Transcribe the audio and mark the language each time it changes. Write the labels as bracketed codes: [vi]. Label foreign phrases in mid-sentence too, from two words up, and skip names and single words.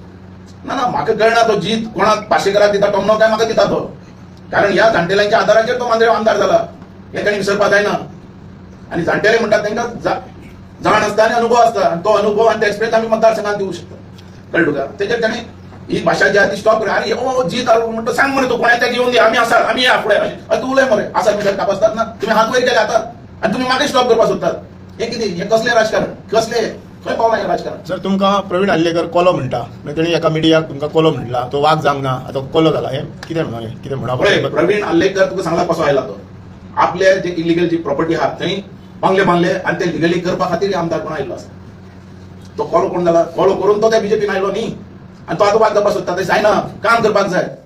[kok] ना म्हाका कळना तो जीत कोणाक पाशेकराक दिता टोमनो काय म्हाका दिता तो कारण ह्या जाणटेल्यांच्या आदाराचेर तो मांद्रे आमदार जाला हे तांणी विसरपाक जायना आणि जाणटेले म्हणटात तांकां जाण आसता आनी अनुभव आसता आनी तो अनुभव आनी तो एक्सपिरियन्स आमी मतदारसंघात दिवंक शकता कळ्ळें तुका तेजेर ताणें ही भाषा जी आहा ती स्टॉप कर अरे हो जीत आलो म्हणतो सांग म्हणे तू कोणाच्या घेऊन दे आम्ही आसा आम्ही या पुढे तू उलय मरे असा विचार कापसतात ना तुम्ही हात वयर केले आता आणि तुम्ही मागे स्टॉप करपाक सोदतात हे कितें हे कसले राजकारण कसले खंय पावला हे राजकारण सर तुमकां प्रवीण आल्लेकर कोलो म्हणटा तेणी एका मिडियाक तुमकां कोलो म्हणला तो वाग जावंक ना आतां कोलो जाला हे कितें म्हणा कितें म्हणा प्रवीण आल्लेकर तुका सांगला कसो आयला तो आपले जे इलिगल जी प्रॉपर्टी आहा थंय बांगले बांधले आणि ते लिगली करपा खातीर आमदार कोण आयलो आसा तो कोलो कोण जाला कोलो करून तो त्या बीजेपीन आयलो न्ही आणि तो आता वाद करपाक सोदता ते जायना काम करपाक जाय